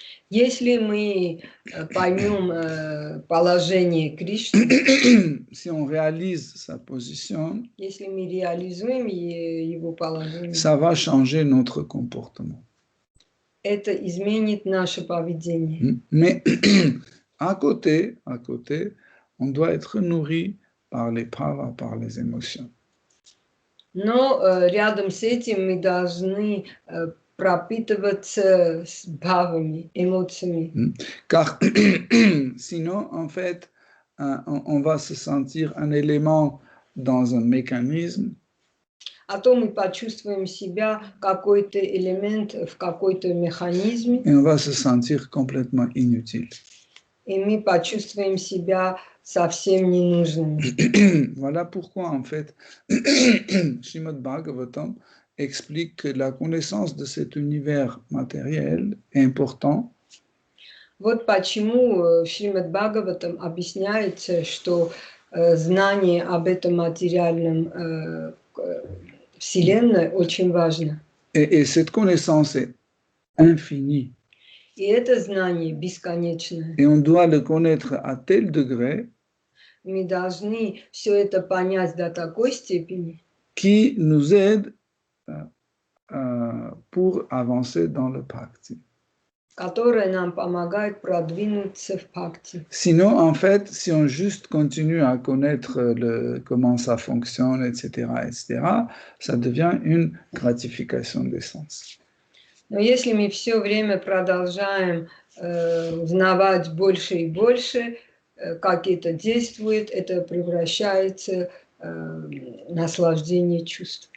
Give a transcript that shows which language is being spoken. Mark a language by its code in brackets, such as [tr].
[ru] Если мы поймем положение Кришны, [fr] si on réalise sa position, [ru] если мы реализуем его положение, [fr] ça va changer notre comportement. [ru] это изменит наше поведение. [fr] Mais à côté, on doit être nourri par les bhavas, par les émotions. [ru] Но рядом с этим мы должны пропитываться с бхавами, эмоциями. [fr] Car sinon, en fait, on va se sentir un élément dans un mécanisme. [ru] а то мы почувствуем себя какой-то элемент в какой-то механизме, [fr] et on va se sentir complètement inutile. [ru] и мы почувствуем себя совсем ненужными. [fr] Voilà pourquoi, en fait, Srimad Bhagavatam explique que la connaissance de cet univers matériel est important. [ru] Вот почему в Шримад Бхагаватам объясняется, что знание об этом материальном Вселенной очень важно. [fr] Et cette connaissance est infinie. [ru] И это знание бесконечное. [fr] Et on doit le connaître à tel degré [ru] Мы должны все это понять до такой степени, [fr] qui nous aide pour avancer dans le bhakti. [ru] которая нам помогает продвинуться в бхакти. [fr] Sinon, en fait, si on juste continue à connaître comment ça fonctionne, etc., ça devient une gratification des sens. [ru] Но если мы все время продолжаем узнавать больше и больше, как это действует, это превращается в наслаждение чувств.